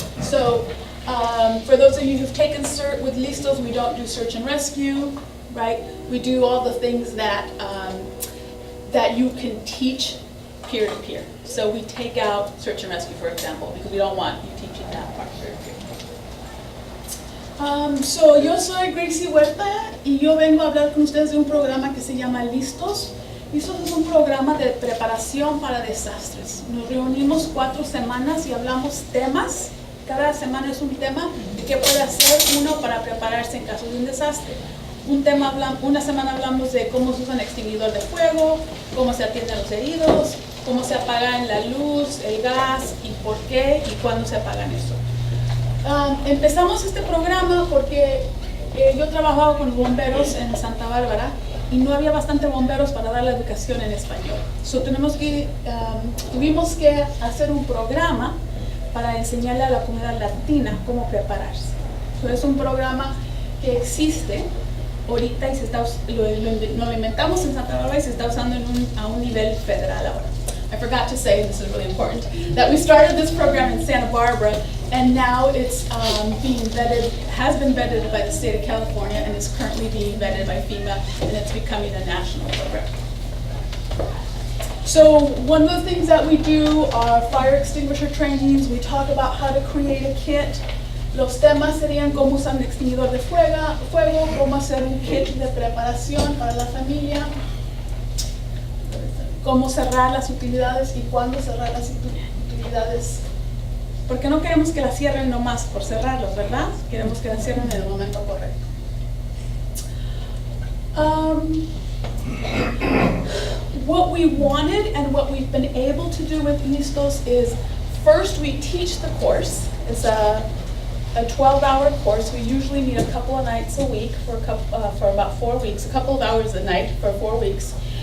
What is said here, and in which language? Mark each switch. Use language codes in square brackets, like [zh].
[en] So for those of you who've taken CERT with Listos, we don't do search and rescue, right? We do all the things that that you can teach peer-to-peer. So we take out search and rescue, for example, because we don't want you teaching that part peer-to-peer. [es] So yo soy Gracie Huerta y yo vengo a hablar con ustedes de un programa que se llama Listos. Listos es un programa de preparación para desastres. Nos reunimos 4 semanas y hablamos temas. Cada semana es un tema de qué puede hacer uno para prepararse en caso de un desastre. Una semana hablamos de cómo se usa un extinguidor de fuego, cómo se atienden los heridos, cómo se apagan la luz, el gas y por qué y cuándo se apagan eso. Empezamos este programa porque yo trabajaba con bomberos en Santa Bárbara y no había bastante bomberos para dar la educación en español. So tuvimos que hacer un programa para enseñarle a la comunidad latina cómo prepararse. So es un programa que existe ahorita y lo inventamos en Santa Bárbara y se está usando a un nivel federal ahora. [en] I forgot to say, this is really important, that we started this program in Santa Barbara, and now it's being vetted, has been vetted by the state of California, and is currently being vetted by FEMA, and it's becoming a national program. So one of the things that we do are fire extinguisher trainings. We talk about how to create a kit. [es] Los temas serían cómo usar un extinguidor de fuego, cómo hacer un kit de preparación para la familia, cómo cerrar las utilidades y cuándo cerrar las utilidades. Porque no queremos que las cierren nomás por cerrarlos, ¿verdad? Queremos que las cierren en el momento correcto. [en] What we wanted and what we've been able to do with Listos is first we teach the course. It's a 12-hour course. We usually meet a couple of nights a week for about 4 weeks, a couple of hours a night for 4 weeks.